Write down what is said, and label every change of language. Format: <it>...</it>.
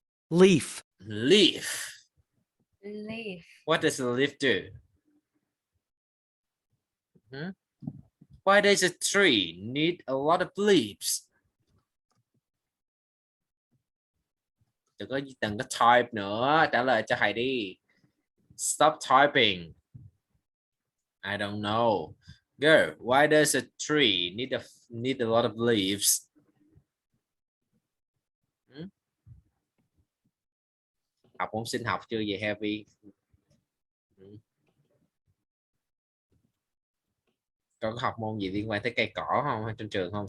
<en>Leaf. Leaf. Leaf. What does a leaf do? Why does a tree need a lot of leaves?</en> <vi>Đừng có type nữa, trả lời cho thầy đi.</vi> <en>Stop typing. I don't know. Go. Why does a tree need a lot of leaves?</en> <vi>Học môn sinh học chưa vậy Heavy? Có học môn gì liên quan tới cây cỏ không trên trường không?</vi>